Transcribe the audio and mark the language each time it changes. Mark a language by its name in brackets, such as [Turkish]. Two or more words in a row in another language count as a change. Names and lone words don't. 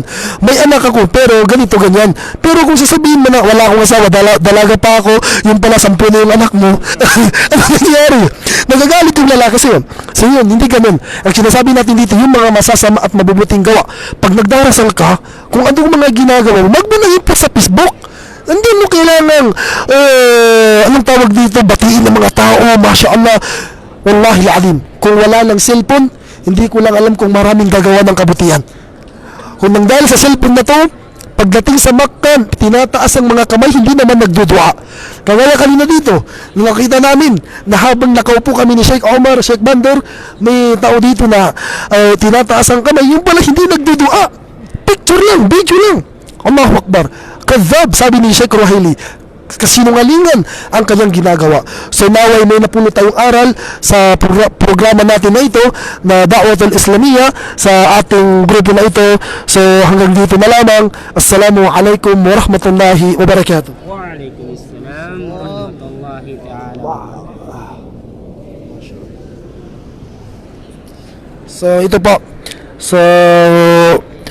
[Filipino] May anak ako pero ganito, ganyan. Pero kung sasabihin mo na wala akong asawa, dalaga pa ako, yung pala 10 na yung anak mo, ano nangyayari? Nagagalit yung lalaki sa'yo. So yun, hindi ganun. Ang sinasabi natin dito, yung mga masasama at mabubuting gawa. Pag nagdarasal ka, kung anong mga ginagawa mo, wag mo na i-post sa Facebook. Hindi mo kailangan, anong tawag dito, batiin ng mga tao, [Arabic] ما شاء الله. والله أعلم, [Filipino] kung wala ng cellphone, hindi ko lang alam kung maraming gagawa ng kabutihan. Kung nang dahil sa cellphone na to, pagdating sa Makkah, tinataas ang mga kamay, hindi naman nagdudua. Kagaya kanina dito, nakita namin na habang nakaupo kami ni Sheikh Omar, Sheikh Bandar, may tao dito na tinataas ang kamay, yung pala hindi nagdudua. Picture lang, video lang. [Arabic] الله أكبر. Kadhab, [Filipino] sabi ni Sheikh Ruhaili, kasinungalingan ang kanyang ginagawa. So naway may napulot tayong aral sa programa natin na ito na Da'watul Islamiyya sa ating grupo na ito. So hanggang dito na lamang. [Arabic] السلام عليكم ورحمة الله وبركاته. وعليكم السلام ورحمة الله تعالى. [Filipino] So ito po. So